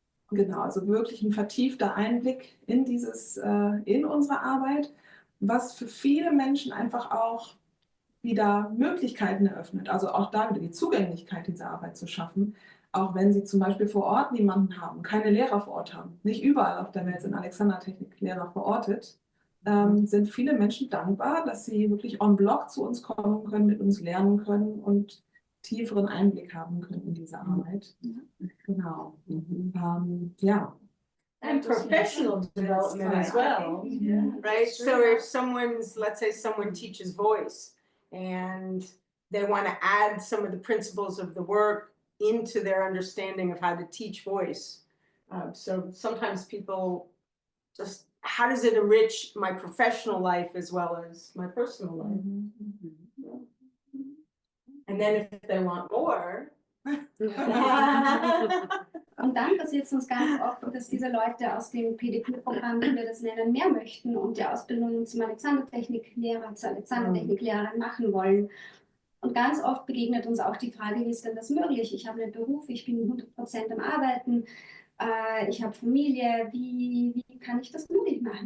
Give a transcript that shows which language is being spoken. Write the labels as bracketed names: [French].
[German] Genau, also wirklich ein vertiefter Einblick in in unsere Arbeit, was für viele Menschen einfach auch wieder Möglichkeiten eröffnet, also auch da wieder die Zugänglichkeit dieser Arbeit zu schaffen, auch wenn sie zum Beispiel vor Ort niemanden haben, keine Lehrer vor Ort haben. Nicht überall auf der Welt sind Alexandertechnik Lehrer verortet. Sind viele Menschen dankbar, dass sie wirklich en bloc zu uns kommen können, mit uns lernen können und tieferen Einblick haben können in diese Arbeit. Genau. Ja. [English] And professional development as well, right? So if let's say someone teaches voice and they want to add some of the principles of the work into their understanding of how to teach voice. So sometimes people just, how does it enrich my professional life as well as my personal life? And then if they want more. [German] Und dann passiert es uns ganz oft, dass diese Leute aus dem PDQ-Programm, wie wir das nennen, mehr möchten und die Ausbildung zum Alexandertechniklehrer, zur Alexandertechniklehrerin machen wollen. Und ganz oft begegnet uns auch die Frage, wie ist denn das möglich? Ich habe einen Beruf, ich bin 100% am Arbeiten, ich habe Familie, wie kann ich das möglich machen?